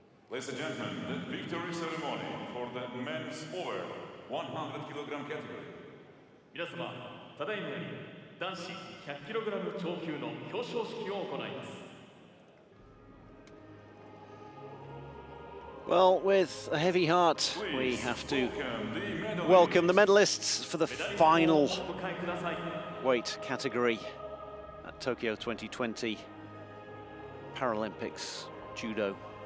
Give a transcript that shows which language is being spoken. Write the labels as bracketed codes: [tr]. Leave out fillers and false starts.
[en] Ladies and gentlemen, the victory ceremony for the men's over 100 kilogram category. [ja] 皆様、ただいまより男子 100kg 超級の表彰式を行います。 [en] Well, with a heavy heart, we have to welcome the medalists for the final weight category at Tokyo 2020 Paralympics Judo.